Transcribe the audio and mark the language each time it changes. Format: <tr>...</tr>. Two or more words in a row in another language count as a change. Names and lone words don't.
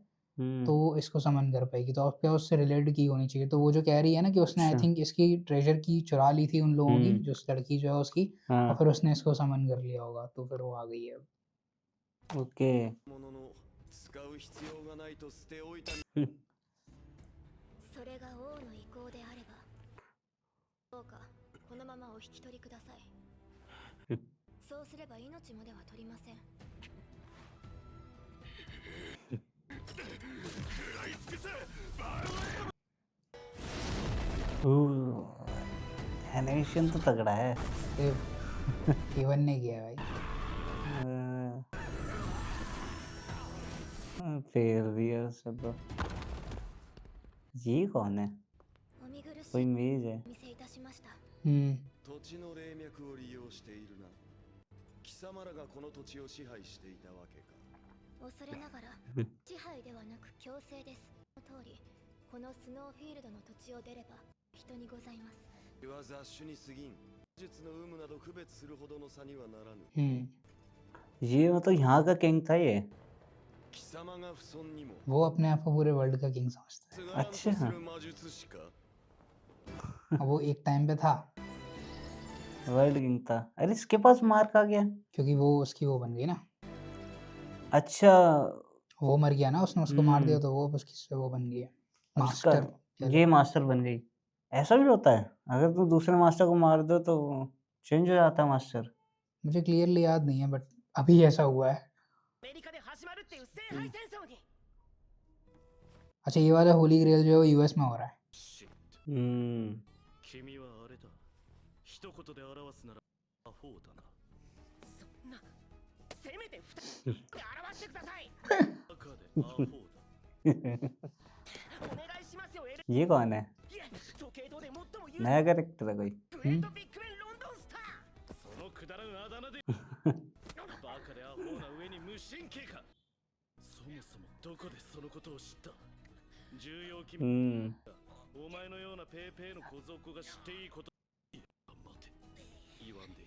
<hi>हम्म तो इसको समन कर पाएगी तो आपके पास उससे रिलेटेड की होनी चाहिए तो वो जो कह रही है ना कि उसने आई अच्छा। थिंक इसकी ट्रेजर की चुरा ली थी उन लोगों की हम्म। जो उस लड़की जो है उसकी और हाँ फिर उसने इसको समन कर लिया होगा तो फिर वो आ गई है ओके</hi> <ja>うものの使う必要がないと捨ておいたそれが王の意向であればどうかこのままお引き取りください。そうすれば命までは取りません。</ja> <hi>एनिमेशन तो तगड़ा है इवन ने किया भाई फेर दिया सब ये कौन है</hi> <ja>お見苦し</ja> <hi>कोई</hi> <ja>い</ja> <hi>मेज है</hi> <ja>お見せいたしました。土地の霊脈を利用しているな貴様らがこの土地を支配していたわけか恐れながら支配ではなく強制です。その通りこのスノーフィールドの土地を出れば人にございます。は雑種に過ぎん術の有無など区別するほどの差にはならぬ</ja> <hi>ये मतलब यहाँ का किंग था ये</hi> <ja>貴様が不尊にも</ja> <hi>वो अपने आप को पूरे वर्ल्ड का किंग समझता</hi> <ja>すがらんとす</ja> <hi>अच्छा</hi> <ja>る魔術師か</ja> <hi>है वो एक टाइम पे था</hi> <en>world king</en> <hi>था अरे इसके पास मार्क आ गया क्योंकि वो उसकी वो बन गई ना अच्छा वो मर गया ना उसने उसको मार दिया तो वो उसकी से वो बन गई है उसका मास्टर ये मास्टर बन गई ऐसा भी होता है? अगर तुम दूसरे मास्टर को मार दो तो चेंज हो जाता है मास्टर? मुझे क्लियरली याद नहीं है बट अभी ऐसा हुआ है।</hi> <ja>アメリカで始まるっていう聖杯戦争に</ja> <hi>अच्छा ये वाला</hi> <en>Holy Grail</en> <hi>जो है वो यूएस में हो रहा है।</hi> <ja>シット हम्म 君はあれだ一言で表すならアホだなそんなせめて2人で表してくださいバカでアホだお願いしますよエレ</ja> <hi>ये कौन है?</hi> <ja>いえ時計塔で最も有名</ja> <hi>नया कैरेक्टर है कोई?</hi> <ja>グレートビッグメンロンドンスターそのくだらんあだ名でバカでアホな上に無神経かそもそもどこでそのことを知った重要機密 お前のようなペーペーの小僧が知っていいこといや待て言わんでいい</ja>